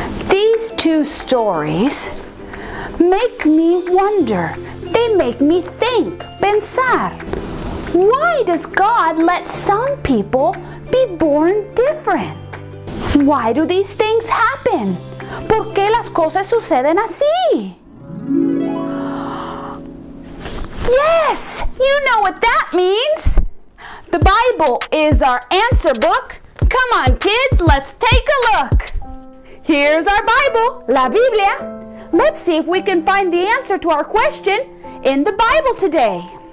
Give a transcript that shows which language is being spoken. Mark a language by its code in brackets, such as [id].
[en] These two stories make me wonder. They make me think, pensar. Why does God let some people be born different? Why do these things happen? [es] ¿Por qué las cosas suceden así? [en] Yes, you know what that means. The Bible is our answer book. Come on, kids, let's take a look. Here's our Bible, La Biblia. Let's see if we can find the answer to our question in the Bible today.